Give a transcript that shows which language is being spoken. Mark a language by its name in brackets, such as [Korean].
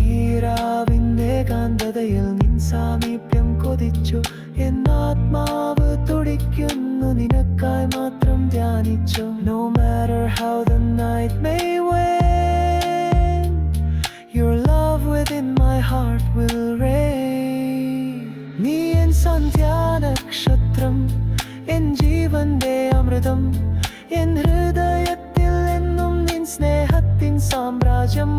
[Malayalam] ഈരാവിന്റെ കാന്തതയിൽ നിൻ സാമീപ്യം കൊതിച്ചു, എൻ ആത്മാവ് തുടിക്കുന്നു നിനക്കായി മാത്രം ധ്യാനിച്ചു. [English] No matter how the night may wane, your love within my heart will reign. [Malayalam] നീ എൻ സന്ധ്യാനക്ഷത്രം, എൻ ജീവന്റെ അമൃതം, എൻ ഹൃദയത്തിൽ എന്നും നിൻ സ്നേഹത്തിൻ സാമ്രാജ്യം.